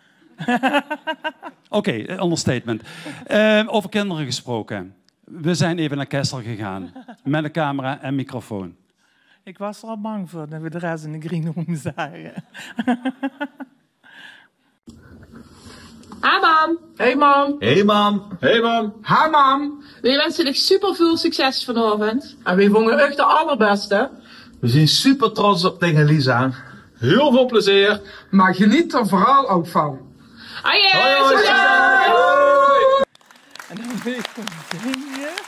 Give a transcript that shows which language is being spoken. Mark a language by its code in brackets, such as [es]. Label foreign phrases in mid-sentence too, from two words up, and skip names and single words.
[nl] Oké, understatement. Over kinderen gesproken. We zijn even naar Kessel gegaan. Met een camera en microfoon. Ik was er al bang voor dat we de rest in de [en] green room [nl] zagen. Hi mam. Hey mam. Hey mam. Hey mam. Hi mam. We wensen je super veel succes vanavond. En we vonden echt de allerbeste. We zijn super trots op tegen Lisa. Heel veel plezier. Maar geniet er vooral ook van. Hoi, hoi. En dan wil ik gewoon zingen.